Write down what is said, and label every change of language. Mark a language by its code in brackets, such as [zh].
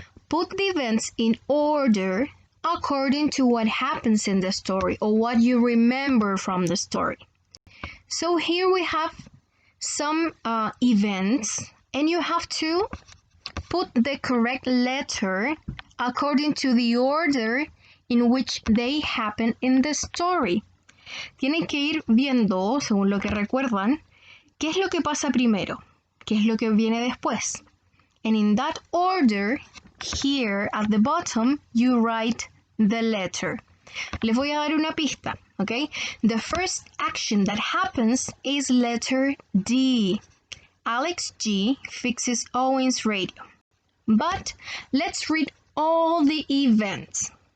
[en] Put the events in order according to what happens in the story or what you remember from the story. So here we have some events, and you have to put the correct letter according to the order in which they happen in the story. [es] Tienen que ir viendo, según lo que recuerdan, qué es lo que pasa primero, qué es lo que viene después. [en] And in that order, here at the bottom, you write the letter. [es] Les voy a dar una pista, [en] okay? The first action that happens is letter D. Alex G fixes Owen's radio. But let's read all the events.